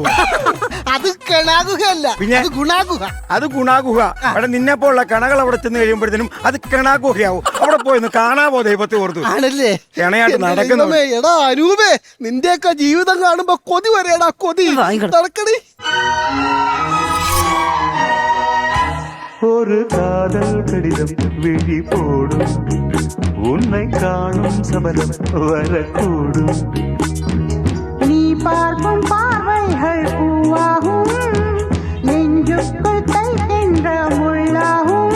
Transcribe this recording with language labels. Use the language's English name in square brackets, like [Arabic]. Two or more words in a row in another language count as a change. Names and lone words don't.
[Malayalam] അത് കെണാഗുഹയല്ല, പിന്നെ ഗുണാഗുഹ. അത് ഗുണാഗുഹ. അവിടെ നിന്നെ പോലുള്ള കണകൾ അവിടെ ചെന്ന് കഴിയുമ്പോഴത്തേനും അത് കെണാഗുഹയാവും. അവിടെ പോയി കാണാവോ ദൈവത്തെ ഓർത്തു? ആണല്ലേ? കെണയായിട്ട് നടക്കുന്നു. എടാ അനൂപേ, നിന്റെയൊക്കെ ജീവിതം കാണുമ്പോ കൊതി വരെയടാ, കൊതി. നടക്കണേ. [Tamil] ஒரு காதல் கடிதம் விழி போடும், உன்னை காணும் சபலம் வரக்கூடும். நீ பார்க்கும் பார்வைகள் பூவாகும், நெஞ்சுக்குள் தைக்கின்ற முள்ளாகும்.